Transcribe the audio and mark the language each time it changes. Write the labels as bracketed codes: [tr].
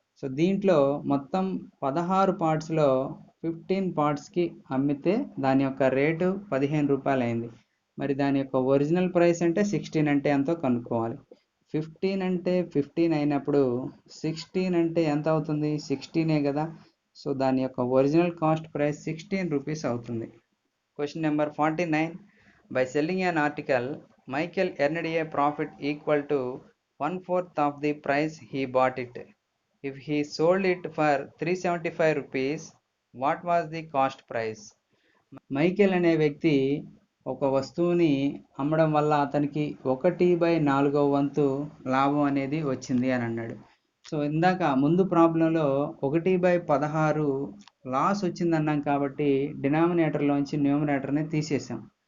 [te] So దీంట్లో మొత్తం 16 పార్ట్స్లో 15 పార్ట్స్కి అమ్మితే దాని యొక్క రేటు 15 రూపాయలు అయింది. మరి దాని యొక్క ఒరిజినల్ ప్రైస్ అంటే 16 అంటే ఎంతో కనుక్కోవాలి. 15 అంటే 15 అయినప్పుడు 16 అంటే ఎంత అవుతుంది? 16ఏ కదా. సో దాని యొక్క ఒరిజినల్ కాస్ట్ ప్రైస్ 16 రూపీస్ అవుతుంది. Question number 49. [en] By selling an article, Michael earned a profit equal to 1/4 of the price he bought it. If he sold it for 375 rupees, what was the cost price? [te] Michael అనే వ్యక్తి ఒక వస్తువుని అమ్మడం వల్ల అతనికి 1/4 వంతు లాభం అనేది వచ్చింది అని అన్నాడు. సో ఇందాక ముందు ప్రాబ్లంలో 1/16 లాస్ వచ్చిందన్నాం కాబట్టి డినామినేటర్లోంచి న్యూమరేటర్ని తీసేసాం.